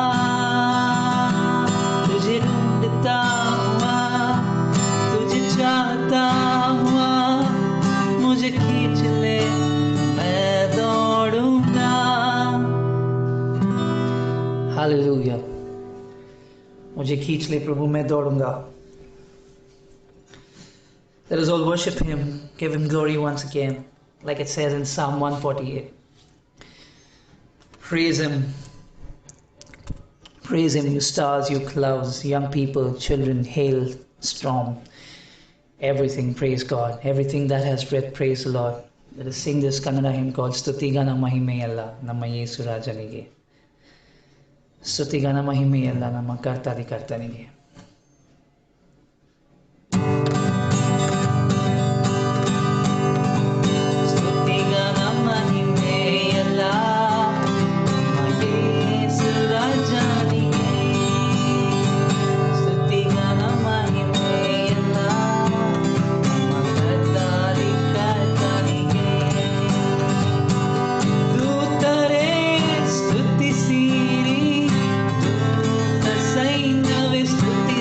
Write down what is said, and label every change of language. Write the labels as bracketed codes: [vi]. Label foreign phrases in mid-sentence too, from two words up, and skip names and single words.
[hi] तुझे ढूंढता हुआ, तुझे चाहता हुआ, मुझे खींच ले, मैं दौड़ूंगा. हालेलुया. मुझे खींच ले प्रभु, मैं दौड़ूंगा. [en] Let us all worship him, give him glory once again, like it says in Psalm 148. Praise him. Praise him, you stars, you clouds, young people, children, hail, storm. Everything, praise God. Everything that has breath, praise the Lord. Let us sing this Kannada hymn called Stutigana Mahimeyalla Namma Yesu Rajanige. [kn] ಸ್ತುತಿಗಾನ ಮಹಿಮೆಯೆಲ್ಲ ನಮ್ಮ ಕರ್ತಾದಿ ಕರ್ತನಿಗೆ. ಸ್ತುತಿಗಾನ ಮಹಿಮೆಯೆಲ್ಲ ನಮ್ಮ ಯೇಸು ರಾಜನಿಗೆ. ಸ್ತುತಿಗಾನ ಮಹಿಮೆಯೆಲ್ಲ ನಮ್ಮ ಕರ್ತಾದಿ ಕರ್ತನಿಗೆ. Dutare ಸ್ತುತಿಸಿರಿ, ದೂತ ಸೈನ್ಯವೇ ಸ್ತುತಿಸಿರಿ.